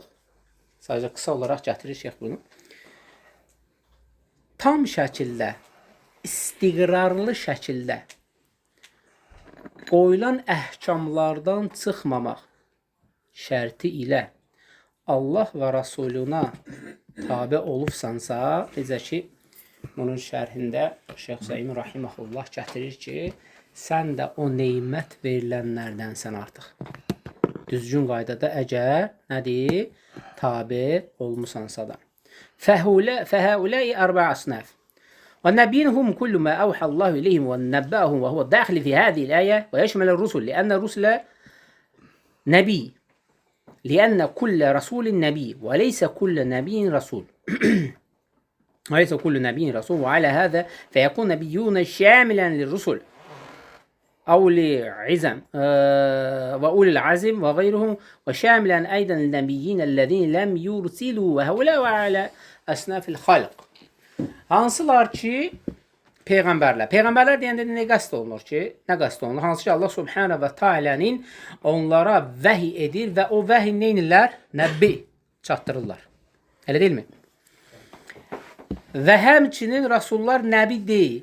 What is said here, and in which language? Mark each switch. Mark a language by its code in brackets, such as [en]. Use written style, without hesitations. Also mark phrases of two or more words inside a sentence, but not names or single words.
[az] Sadəcə qısa olaraq gətirir şeyh bunu. Tam şəkildə, istiqrarlı şəkildə qoyulan əhkamlardan çıxmamaq şərti ilə Allah və Rasuluna tabe olubsansa, necə ki, bunun şərhində Şeyx Hüseyin Rahiməhullah gətirir ki, sən də o neymət verilənlərdənsən artıq. Düzgün qaydada əgər nədir? Tabe olmusansa da. [ar] فهؤلاء أربع أصناف والنبيين هم كل ما أوحى الله إليهم ونبأهم وهو داخل في هذه الآية ويشمل الرسل لأن الرسل نبي لأن كل رسول نبي وليس كل نبي رسول وليس كل نبي رسول وعلى هذا فيكون نبيون شاملا للرسل أو لعزم وأولي العزم وغيرهم وشاملا أيضا النبيين الذين لم يرسلوا وهؤلاء على أصناف الخلق. [az] Hansılar ki peyğəmbərlər. Peyğəmbərlər deyəndə nə qəsd olunur ki? Nə qəsd olunur? Hansı ki Allah [ar] سبحانه وتعالى'nın [az] onlara vəhi edir və o vəhi nə edirlər? Nəbbi çatdırırlar. Elə deyilmi? Və həmçinin rasullar nəbi deyil.